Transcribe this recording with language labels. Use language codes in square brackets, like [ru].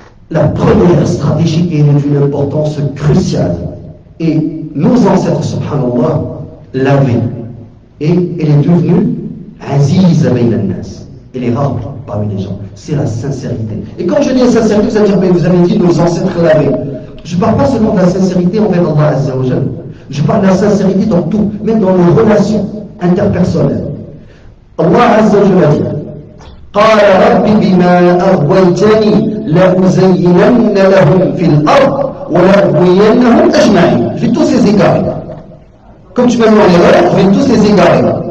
[fr] La première stratégie est d'une importance cruciale et nos ancêtres subhanallah l'avaient et elle est devenue [ar] aziza bayna an-nas. [fr] Elle est rare parmi les gens, c'est la sincérité. Et quand je dis la sincérité, vous allez dire mais vous avez dit nos ancêtres l'avaient. Je ne parle pas seulement de la sincérité envers Allah Azza wa Jalla. Je parle de la sincérité dans tout, même dans nos relations interpersonnelles. [ar] Allah Azza wa Jalla dit قال رب بما أغويتني لأزينن لهم في الأرض ولأغوينهم أجمعين. [fr] Je vais tous les égarer. Comme tu m'as mis en erreur, je vais tous les égarer.